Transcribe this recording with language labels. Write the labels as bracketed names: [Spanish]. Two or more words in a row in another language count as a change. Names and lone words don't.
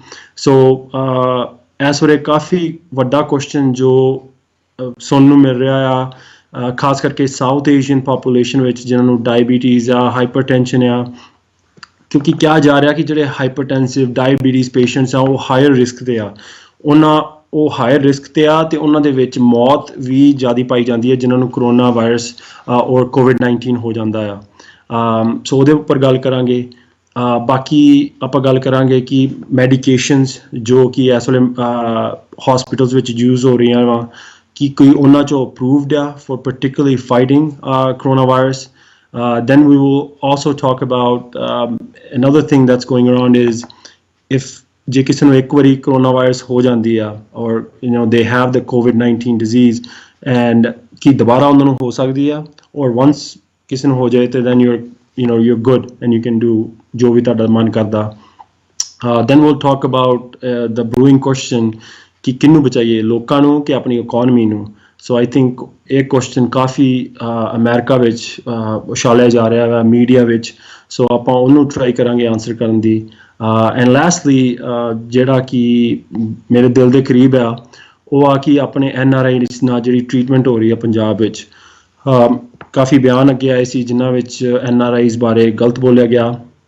[Punjabi] ਸੋ ਇਸ ਵੇਲੇ ਕਾਫੀ ਵੱਡਾ ਕੁਐਸਚਨ ਜੋ ਸੁਣਨ ਨੂੰ ਮਿਲ ਰਿਹਾ ਆ, ਖਾਸ ਕਰਕੇ [English] South Asian population [Punjabi] ਵਿੱਚ ਜਿਨ੍ਹਾਂ ਨੂੰ ਡਾਇਬੀਟੀਜ਼ ਆ, ਹਾਈਪਰਟੈਂਸ਼ਨ ਆ, ਕਿਉਂਕਿ ਕਿਹਾ ਜਾ ਰਿਹਾ ਕਿ ਜਿਹੜੇ [English] hypertensive diabetes patients [Punjabi] ਆ ਉਹ [English] higher risk [Punjabi] 'ਤੇ ਆ, ਉਹ [English] higher risk [Punjabi] 'ਤੇ ਆ ਅਤੇ ਉਹਨਾਂ ਦੇ ਵਿੱਚ ਮੌਤ ਵੀ ਜ਼ਿਆਦਾ ਪਾਈ ਜਾਂਦੀ ਹੈ ਜਿਨ੍ਹਾਂ ਨੂੰ [English] corona virus [Punjabi] ਔਰ ਕੋਵਿਡ-19 ਹੋ ਜਾਂਦਾ ਆ। ਸੋ ਉਹਦੇ ਉੱਪਰ ਗੱਲ ਕਰਾਂਗੇ। ਬਾਕੀ ਆਪਾਂ ਗੱਲ ਕਰਾਂਗੇ ਕਿ ਮੈਡੀਕੇਸ਼ਨਸ ਜੋ ਕਿ ਇਸ ਵੇਲੇ ਹੌਸਪੀਟਲਸ ਵਿੱਚ ਯੂਜ਼ ਹੋ ਰਹੀਆਂ ਵਾ, ਕਿ ਕੋਈ ਉਹਨਾਂ 'ਚੋਂ ਅਪਰੂਵਡ ਆ [English] for particularly fighting coronavirus. Then we will also talk about another thing that's going around is if [Punjabi] ਜੇ ਕਿਸੇ ਨੂੰ ਇੱਕ ਵਾਰੀ ਕਰੋਨਾ ਵਾਇਰਸ ਹੋ ਜਾਂਦੀ ਆ ਔਰ [English] they have the COVID-19 disease and [Punjabi] ਕੀ ਦੁਬਾਰਾ ਉਹਨਾਂ ਨੂੰ ਹੋ ਸਕਦੀ ਆ, ਔਰ [English] once [Punjabi] ਕਿਸੇ ਨੂੰ ਹੋ ਜਾਏ ਤੇ [English] then you're good and you can do [Punjabi] ਜੋ ਵੀ ਤੁਹਾਡਾ ਮਨ ਕਰਦਾ। [English] Then we'll talk about the brewing question [Punjabi] ਕਿ ਕਿਹਨੂੰ ਬਚਾਈਏ, ਲੋਕਾਂ ਨੂੰ ਕਿ ਆਪਣੀ ਇਕੋਨਮੀ ਨੂੰ। ਸੋ [English] I think [Punjabi] ਇਹ ਕੁਐਸਚਨ ਕਾਫੀ ਅਮਰੀਕਾ ਵਿੱਚ ਉਛਾਲਿਆ ਜਾ ਰਿਹਾ ਵਾ ਮੀਡੀਆ ਵਿੱਚ, ਸੋ ਆਪਾਂ ਉਹਨੂੰ ਟਰਾਈ ਕਰਾਂਗੇ ਆਨਸਰ ਕਰਨ ਦੀ। [English] and lastly [Punjabi] ਜਿਹੜਾ ਕਿ ਮੇਰੇ ਦਿਲ ਦੇ ਕਰੀਬ ਆ ਉਹ ਆ ਕਿ ਆਪਣੇ NRI ਨਾਲ ਜਿਹੜੀ ਟਰੀਟਮੈਂਟ ਹੋ ਰਹੀ ਆ ਪੰਜਾਬ ਵਿੱਚ, ਕਾਫੀ ਬਿਆਨ ਅੱਗੇ ਆਏ ਸੀ ਜਿਨ੍ਹਾਂ ਵਿੱਚ NRIs ਬਾਰੇ ਗਲਤ ਬੋਲਿਆ ਗਿਆ।